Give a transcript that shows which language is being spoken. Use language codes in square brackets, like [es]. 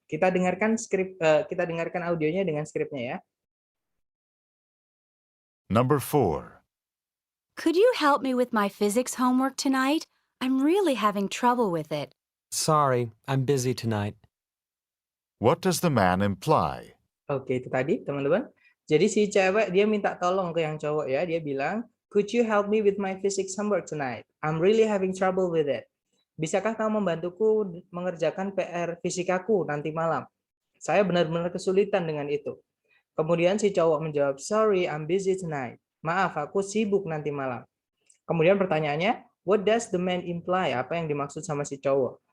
[id] Kita dengarkan audionya dengan skripnya ya. [en] Number 4. Could you help me with my physics homework tonight? I'm really having trouble with it. Sorry, I'm busy tonight. What does the man imply? [id] Oke, itu tadi, teman-teman. Jadi si cewek dia minta tolong ke yang cowok ya. Dia bilang, [en] could you help me with my physics homework tonight? I'm really having trouble with it. [id] Bisakah kamu membantuku mengerjakan PR fisikaku nanti malam? Saya benar-benar kesulitan dengan itu. Kemudian si cowok menjawab, [en] sorry, I'm busy tonight. [id] Maaf, aku sibuk nanti malam. Kemudian pertanyaannya, [en] what does the man imply? [id] Apa yang dimaksud sama si cowok?